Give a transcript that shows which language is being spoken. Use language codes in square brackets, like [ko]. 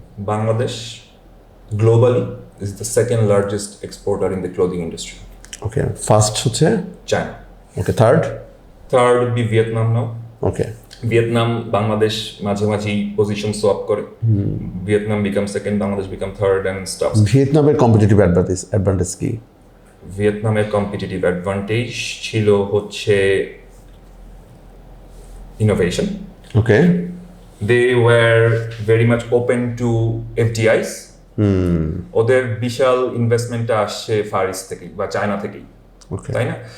[en] Bangladesh globally is the second largest exporter in the clothing industry. [bn] Okay, first হচ্ছে China. Okay, third [en] would be Vietnam now. [bn] Okay, Vietnam, Bangladesh মাঝে মাঝেই position swap করে। [en] Vietnam become second, Bangladesh become third and stuff. [bn] ভিয়েতনামের competitive advantage কি? ভিয়েতনামের competitive advantage ছিল হচ্ছে innovation. Okay, [en] They were very much open to FDIs. [bn] ওদের বিশাল ইনভেস্টমেন্টটা আসছে ফার ইস্ট থেকেই বা চায়না থেকেই, তাই না?